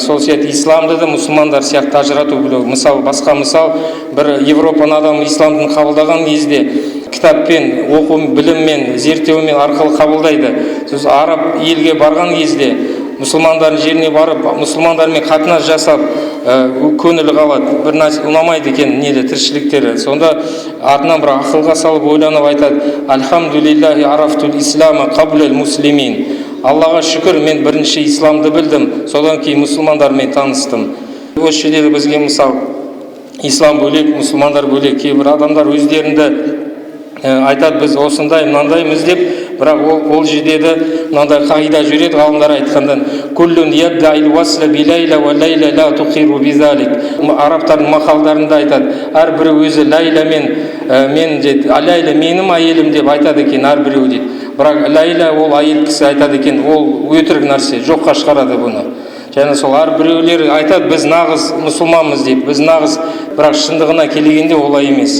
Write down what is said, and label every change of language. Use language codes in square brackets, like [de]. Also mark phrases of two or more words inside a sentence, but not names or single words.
[kk] Сол сияқты исламды да мұсылмандар сияқты ажырату білу. Басқа мысал, бір Европаның адамы исламды қабылдаған кезде кітаппен, оқу, біліммен, зерттеумен арқылы қабылдайды. Сосын араб елге барған кезде мұсылмандардың жеріне барып, мұсылмандармен қатынас жасап, көңілі қалады. Бір нәрсе ұнамайды екен тіршіліктері. Сонда артынан бір ақылға салып ойланып айтады: [ar] الحمد لله عرفت الإسلام قبل المسلمين. [kk] Аллаға шүкір, мен бірінші исламды білдім, содан кейін мұсылмандармен таныстым. Осы жерде бізге мысал, ислам бөлек, мұсылмандар бөлек. Кейбір адамдар өздерінде айтады: біз осындай, мынандаймыз деп, бірақ ол жерде мынандай қағида жүреді, ғалымдар айтқандан: [ar] كل يدعي وصلا بليلى وليلى لا تقر بذلك. [kk] Арабтардың мақалдарында айтады: әрбір өзі лайла лайла менің әйелім деп айтады екен әрбіреу дейді. Бірақ лайла ол әйел кісі айтады екен, ол өтірік нәрсе, жоққа шығарады бұны. Және сол әрбіреулер айтады: біз нағыз мұсылманмыз деп, біз нағыз, бірақ шындығына келгенде олай емес.